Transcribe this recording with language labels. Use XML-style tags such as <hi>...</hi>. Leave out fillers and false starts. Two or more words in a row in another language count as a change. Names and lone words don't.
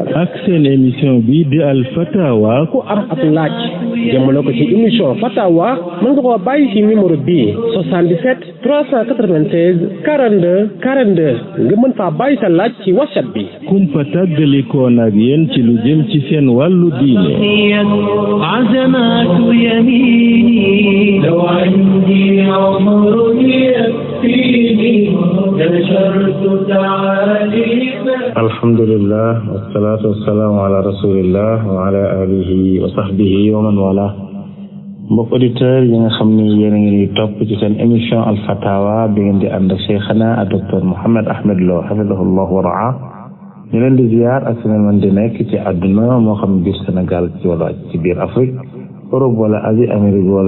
<wo>ak seen émission bi di</wo> <ar>الفتاوى</ar> <wo>ku am ak laaj jëmale ko ci émission fatawa mën nga koo bàyyi ci numéro bi 77 396 42 42 nga mën faa bàyyi sa laaj ci WhatsApp bi kumpa tàggalikoon ak yéen ci lu jëm ci seen wàllu diine</wo> <ar>عزمات يميني لو عندي عمر يكفيني نشرت تعاليم الحمد لله والصلاة والسلام على رسول الله وعلى آله وصحبه ومن والاه</ar> <wo>mbokk auditeur yi nga xam ni yéen a ngi topp ci seen émission al fatawa bi ngeen di ànd ak cheikhana ak docteur Mouhammad Ahmad Lo hafidahullah wa raa ñu leen di ziar ak seen man di nekk ci àdduna moo xam biir Sénégal ci wala ci biir Afrique Europe wala Asie Amérique wala</wo>